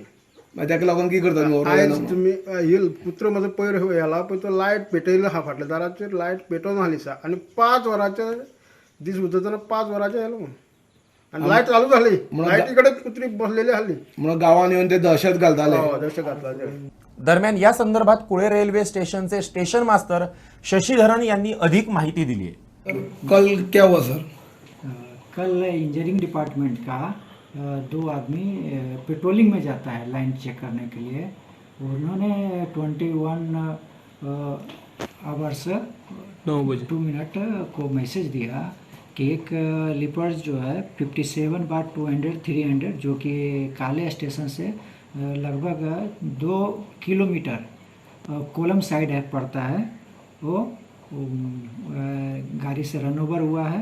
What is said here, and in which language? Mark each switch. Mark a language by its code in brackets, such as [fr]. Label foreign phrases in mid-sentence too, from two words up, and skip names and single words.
[kok] ताका लागून कितें करता? आयज तुमी येल कुत्रो म्हजो पयर येला पळय, तो लायट पेटयलो आहा फाटल्या दाराचेर. लायट पेटोवन आहा दिसा, आनी 5 वरांचे दीस उजतना 5 वरांचे येलो आनी लायट चालू जाली. लायटी कडेन कुत्री बसलेली आसली म्हणून गांवांत येवन ते दहशत घालताले. दहशत घातला. [mr] दरम्यान या संदर्भात कुळे रेल्वे स्टेशनचे स्टेशन मास्तर शशिधरन यांनी अधिक माहिती दिली आहे. [hi] कल क्या हुआ सर? कल [en] engineering department [hi] का 2 आदमी पेट्रोलिंग में जाता है लाइन चेक करने के लिए. उन्होंने 21 आवर्स 2 मिनट को मैसेज दिया कि एक लिपर्स जो है 57/200-300 जो कि काले स्टेशन से लगभग 2 किलोमीटर कोलम साइड है पड़ता है, वो गाड़ी से [en] run over [hi] हुआ है.